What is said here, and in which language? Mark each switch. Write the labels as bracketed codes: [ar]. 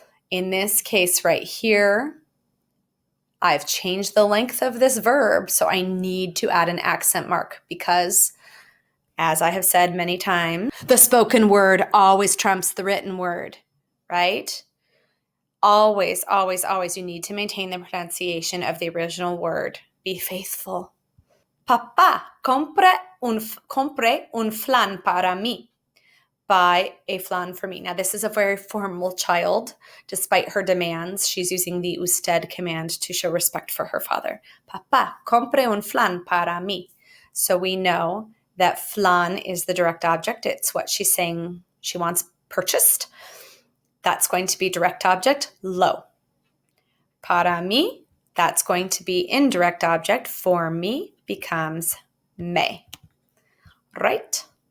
[en] In this case right here, I've changed the length of this verb, so I need to add an accent mark because, as I have said many times, the spoken word always trumps the written word, right? Always, always, always, you need to maintain the pronunciation of the original word. Be faithful. [es] Papá, compre un flan para mí. [en] Buy a flan for me. Now, this is a very formal child. Despite her demands, she's using the usted command to show respect for her father. [es] Papá, compre un flan para mí. [en] So we know that flan is the direct object. It's what she's saying she wants purchased. That's going to be direct object, lo. Para mí, that's going to be indirect object. For me becomes me. Right?